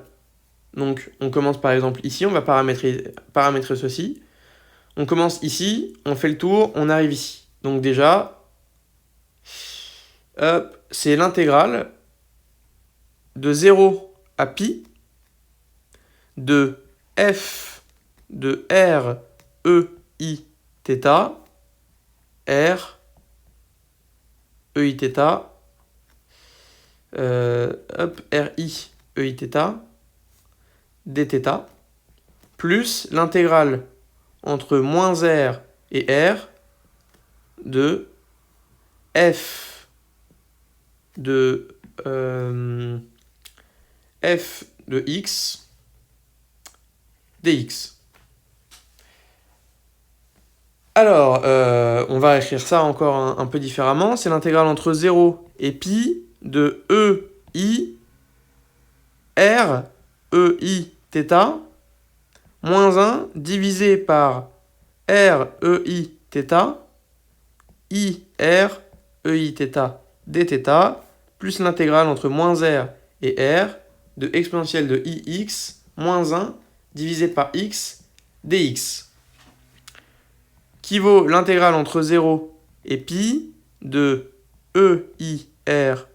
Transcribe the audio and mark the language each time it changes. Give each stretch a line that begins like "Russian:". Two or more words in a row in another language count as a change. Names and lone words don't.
French: Donc, on commence par exemple ici, on va paramétrer ceci. On commence ici, on fait le tour, on arrive ici. Donc déjà, c'est l'intégrale de 0 à pi de f de r e i θ r e i θ r i e i θ dθ plus l'intégrale entre moins r et r de f de x dx. Alors, on va écrire ça encore un peu différemment. C'est l'intégrale entre 0 et pi de e i r e i θ moins 1 divisé par r e i θ i r e i θ dθ plus l'intégrale entre moins r et r de exponentielle de ix moins 1 divisé par x dx, qui vaut l'intégrale entre 0 et pi de EIR.